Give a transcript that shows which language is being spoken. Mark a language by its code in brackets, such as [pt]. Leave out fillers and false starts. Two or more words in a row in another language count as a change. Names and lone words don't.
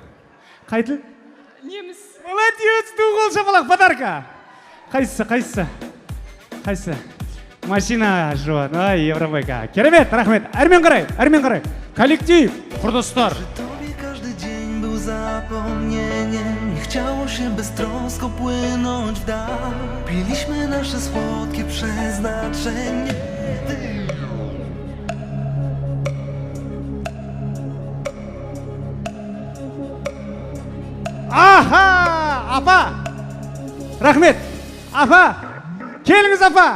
[kk] Қай тіл? Неміс. Молодец, қол шапалақ, подарка. Қайсысы? Машина жуан, Евромойка. Керемет, рахмет. Әрмен қарай. Коллектив, құрдастар. [pl] Każdy dzień był zapomnieniem. Nie chciało się beztrosko płynąć w dal. Piliśmy nasze słodkie przeznaczenie. [kk] Аха, апа. Рахмет. Апа. Келіңіз апа.